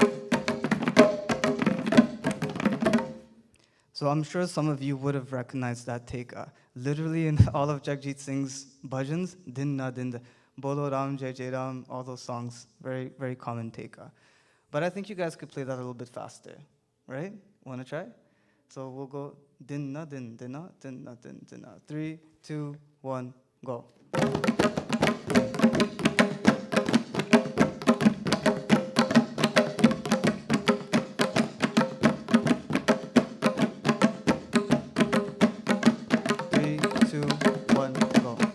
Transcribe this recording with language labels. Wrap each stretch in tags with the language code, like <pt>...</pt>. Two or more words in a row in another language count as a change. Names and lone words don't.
<en>So I'm sure some of you would have recognized that teka. Literally in all of Jagjit Singh's bhajans, din na din, Bolo Ram, Jai Jai Ram, all those songs, very, very common teka. But I think you guys could play that a little bit faster, right? Want to try? So we'll go din na din, din na, din na din, din na. 3, 2, 1, go. 3, 2, 1, go.</en>